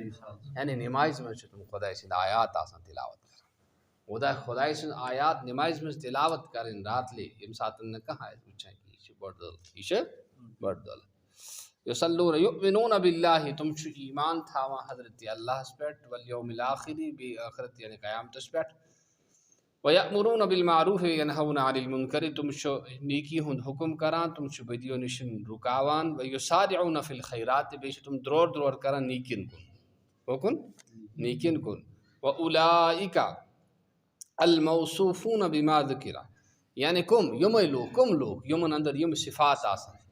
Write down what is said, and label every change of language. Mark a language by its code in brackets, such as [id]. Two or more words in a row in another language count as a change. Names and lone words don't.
[ks] یعنی نمازِ منٛز چھِ تم خۄداے سٕنٛدۍ آیات آسان تلاوت کران خۄداے سٕنٛز آیات نمازِ منٛز تلاوت کرٕنۍ راتلے ییٚمہِ ساتہٕ نہٕ کانٛہہ آسہِ وٕچھان کہِ یہِ چھِ بٔڑ دولت [ar] یصلون یؤمنون باللہ [ks] تم چھِ ایمان تھاوان حضرت اللہس پٮ۪ٹھ [ar] والیوم الآخر [ks] بیٚیہِ ٲخرت یعنی قیامتس پٮ۪ٹھ [ar] وَیَأْمُرُونَ بِالْمَعْرُوفِ وَیَنْہَوْنَ عَنِ الْمُنکَرِ [ks] تم چھِ نیکی ہُنٛد حکم کران تم چھِ بدیو نِش رُکاوان [ar] وَیُسَارِعُونَ فِی الْخَیرات [ks] بیٚیہِ چھِ تم درور کران نیکین کُن [ar] وَأُولَٰئِکَ الْمَوْصُوفُونَ بِمَا ذُکِرَ [ks] یعنی [ur] کم لوگ [ks] یِمن اندر یِم صفات آسان